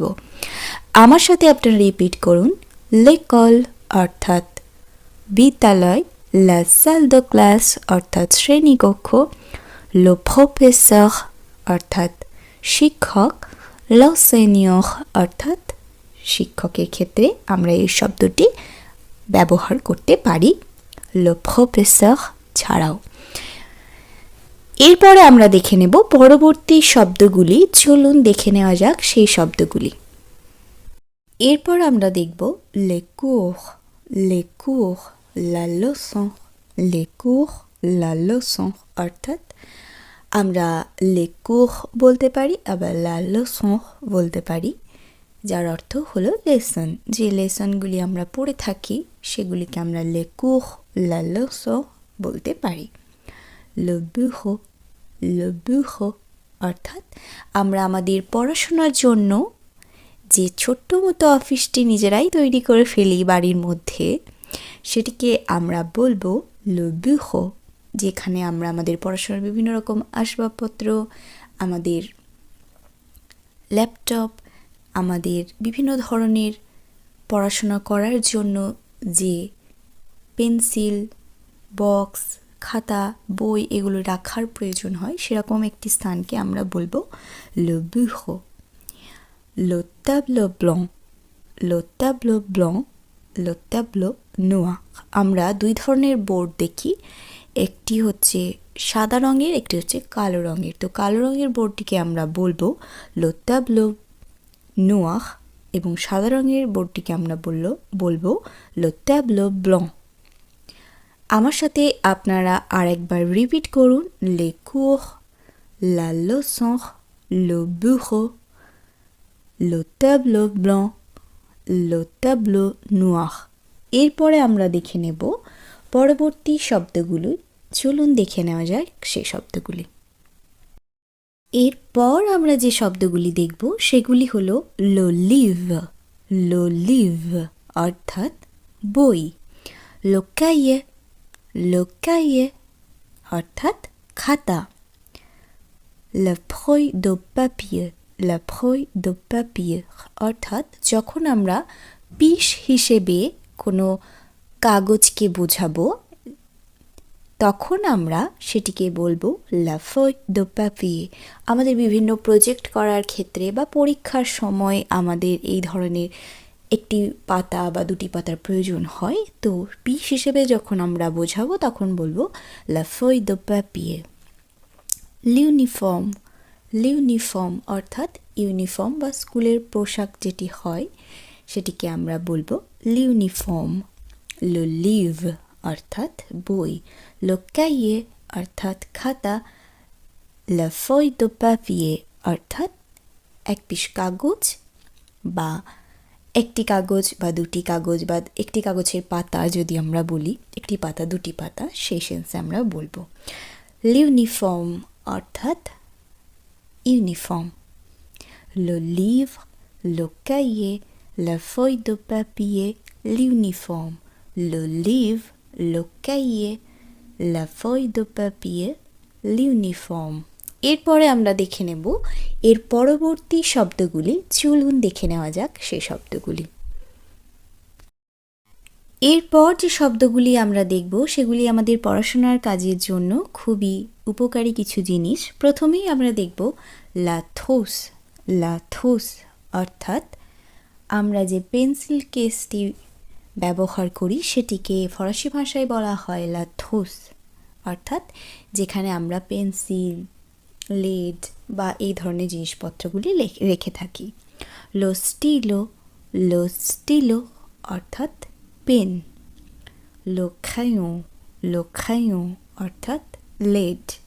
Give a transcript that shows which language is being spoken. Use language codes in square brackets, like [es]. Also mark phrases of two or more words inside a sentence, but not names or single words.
[bn] আমার সাথে আপনারা রিপিট করুন। [fr] l'école [bn] অর্থাৎ বিদ্যালয়, [fr] la salle de classe [bn] অর্থাৎ শ্রেণীকক্ষ, [fr] le professeur [bn] অর্থাৎ শিক্ষক, [fr] l'enseignant [bn] অর্থাৎ শিক্ষকের ক্ষেত্রে আমরা এই শব্দটি ব্যবহার করতে পারি [fr] le professeur [bn] ছাড়াও। এরপরে আমরা দেখে নেব পরবর্তী শব্দগুলি। চলুন দেখে নেওয়া যাক সেই শব্দগুলি। এরপর আমরা দেখব [fr] les cours। les cours, la leçon। les cours, la leçon [bn] অর্থাৎ আমরা [fr] les cours [bn] বলতে পারি, আবার [fr] la leçon [bn] বলতে পারি, যার অর্থ হলো লেসন। যে লেসনগুলি আমরা পড়ে থাকি সেগুলিকে আমরা [fr] les cours, la leçon [bn] বলতে পারি। [fr] le bureau, le bureau [bn] অর্থাৎ আমরা আমাদের পড়াশোনার জন্য যে ছোট্ট মতো অফিসটি নিজেরাই তৈরি করে ফেলি বাড়ির মধ্যে, সেটিকে আমরা বলবো [fr] le bureau, [bn] যেখানে আমরা আমাদের পড়াশোনার বিভিন্ন রকম আসবাবপত্র, আমাদের ল্যাপটপ, আমাদের বিভিন্ন ধরনের পড়াশোনা করার জন্য যে পেন্সিল, বক্স, খাতা, বই এগুলো রাখার প্রয়োজন হয়, সেরকম একটি স্থানকে আমরা বলবো [fr] le bureau. Le tableau blanc, le tableau blanc, le tableau noir। [bn] আমরা দুই ধরনের বোর্ড দেখি, একটি হচ্ছে সাদা রঙের, একটি হচ্ছে কালো রঙের। তো কালো রঙের বোর্ডটিকে আমরা বলবো [fr] le tableau noir, [bn] এবং সাদা রঙের বোর্ডটিকে আমরা বলবো [fr] le tableau blanc। [bn] আমার সাথে আপনারা আরেকবার রিপিট করুন। [fr] les cours, la leçon, le bureau, le tableau blanc, le tableau noir। [bn] এরপরে আমরা দেখে নেব পরবর্তী শব্দগুলো। চলুন দেখে নেওয়া যাক সেই শব্দগুলি। এরপর আমরা যে শব্দগুলি দেখব সেগুলি হলো [fr] le livre. le livre [bn] অর্থাৎ বই। [fr] le cahier। le cahier [bn] অর্থাৎ খাতা। [fr] la feuille de papier. la feuille de papier [bn] অর্থাৎ যখন আমরা পিস হিসেবে কোনো কাগজকে বোঝাবো তখন আমরা সেটিকে বলবো [fr] la feuille de papier। [bn] আমাদের বিভিন্ন প্রজেক্ট করার ক্ষেত্রে বা পরীক্ষার সময় আমাদের এই ধরনের একটি পাতা বা দুটি পাতার প্রয়োজন হয়, তো পিস হিসেবে যখন আমরা বোঝাবো তখন বলবো [fr] la feuille de papier। l'uniforme। [bn] ইউনিফর্ম অর্থাৎ ইউনিফর্ম বা স্কুলের পোশাক যেটি হয় সেটিকে আমরা বলবো ইউনিফর্ম। [fr] le livre [bn] অর্থাৎ বই। [fr] le cahier [bn] অর্থাৎ খাতা, [fr] la feuille de papier [bn] অর্থাৎ এক পিস কাগজ বা একটি কাগজ বা দুটি কাগজ বা একটি কাগজের পাতা যদি আমরা বলি, একটি পাতা দুটি পাতা, সেই সেন্সে আমরা বলবো। l'uniforme অর্থাৎ ইউনিফর্ম। [fr] le livre, le cahier, la feuille de papier, l'uniforme, le livre, le cahier, la feuille de papier, l'uniforme। [bn] এরপরে আমরা দেখে নেব এর পরবর্তী শব্দগুলি। চলুন দেখে নেওয়া যাক সেই শব্দগুলি। এরপর যে শব্দগুলি আমরা দেখব সেগুলি আমাদের পড়াশোনার কাজের জন্য খুবই উপকারী কিছু জিনিস। প্রথমেই আমরা দেখব [fr] la trousse, la trousse [bn] অর্থাৎ আমরা যে পেন্সিল কেসটি ব্যবহার করি সেটিকে ফরাসি ভাষায় বলা হয় [fr] la trousse, [bn] অর্থাৎ যেখানে আমরা পেন্সিল, লেড বা এই ধরনের জিনিসপত্রগুলি রেখে থাকি। [fr] lo stylo, lo stylo [bn] অর্থাৎ পেন। [fr] lo crayon, lo crayon [bn] অর্থাৎ লেড।